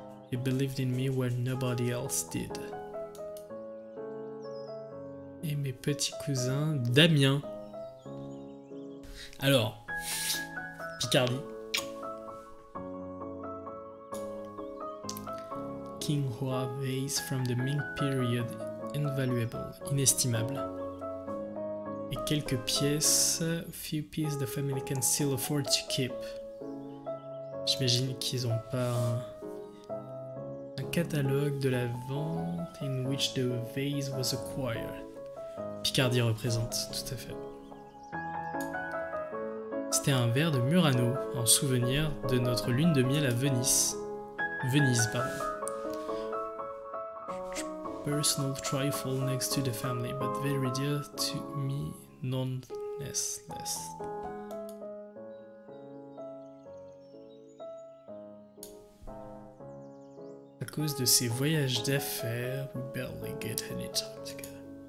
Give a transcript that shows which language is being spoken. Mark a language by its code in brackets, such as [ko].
[en] He believed in me when nobody else did. [fr] Et mes petits cousins Damien. Alors, Picardie. [en] King Hua vase from the Ming period. Invaluable, inestimable. [fr] Et quelques pièces, [en] few pieces the family can still afford to keep. [fr] J'imagine qu'ils n'ont pas un catalogue de la vente [en] in which the vase was acquired. [fr] Picardie représente, tout à fait. C'était un verre de Murano en souvenir de notre lune de miel à Venise. Venise, pardon. [en] Personal trifle next to the family, but very dear to me nonetheless. [fr] À cause de ces voyages d'affaires, [en] we barely get any time together.